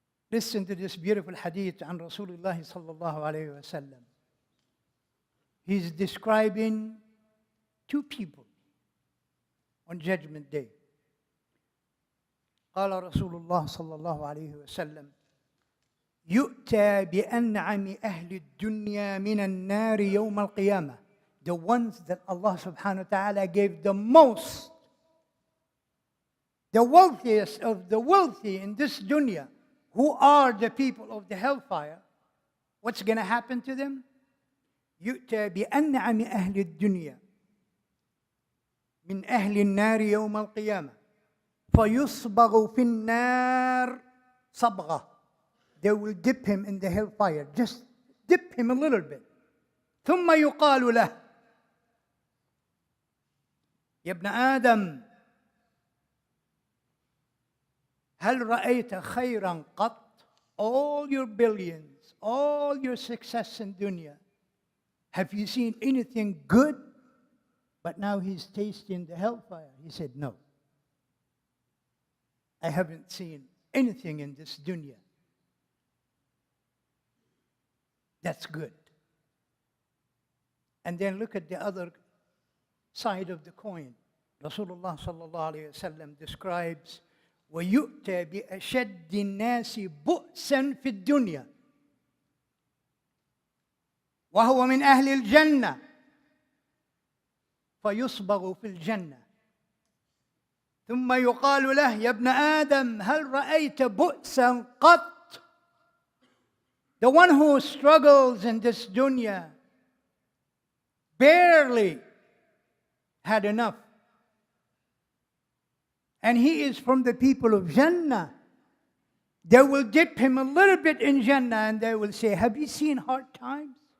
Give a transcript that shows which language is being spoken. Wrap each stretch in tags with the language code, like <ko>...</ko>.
<en>Listen to this beautiful hadith on Rasulullah sallallahu alayhi wa sallam. He's describing two people on Judgment Day.</en> <ar>قال رسول الله صلى الله عليه وسلم يؤتى بأنعم أهل الدنيا من النار يوم القيامة.</ar> <en>The ones that Allah subhanahu wa ta'ala gave the most, the wealthiest of the wealthy in this dunya, who are the people of the hellfire, what's going to happen to them?</en> <ar>يؤتى بأنعم أهل الدنيا من أهل النار يوم القيامة فيصبغ في النار صبغة.</ar> <en>They will dip him in the hellfire. Just dip him a little bit.</en> <ar>ثم يقال له يا ابن آدم هل رأيت خيرا قط?</ar> <en>All your billions, all your success in dunya, have you seen anything good? But now he's tasting the hellfire. He said, no. I haven't seen anything in this dunya that's good. And then look at the other side of the coin. Rasulullah sallallahu alayhi wa sallam describes</en> <ar>وَيُؤْتَى بِأَشَدِّ النَّاسِ بُؤْسًا فِي الدُّنْيَا وهو من أهل الجنة فيصبغ في الجنة ثم يقال له يا ابن آدم هل رأيت بؤسا قط?</ar> <en>The one who struggles in this dunya barely had enough. And he is from the people of Jannah. They will dip him a little bit in Jannah and they will say, have you seen hard times?</en>